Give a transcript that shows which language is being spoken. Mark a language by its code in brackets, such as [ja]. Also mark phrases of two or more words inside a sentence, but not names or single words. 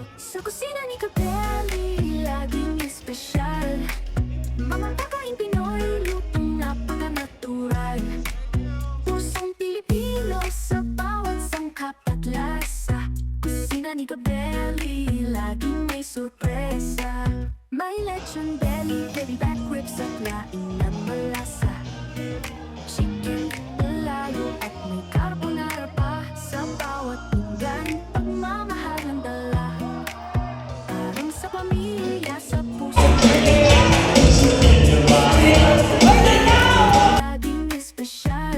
[tl] Sa kusina ni Kapeli, laging espesyal. Mga pagkain Pinoy, lutong napaka-natural. Pusong Pilipino sa bawat sangkap at lasa. Kusina ni Kapeli, laging may sorpresa. May lechon belly, [en] baby back ribs [tl] at laing na malasa. Chicken, lalo at may carbonara pa. Sa bawat pinggan, pagmamahal ang dala. Parang sa pamilya, sa puso. Laging espesyal.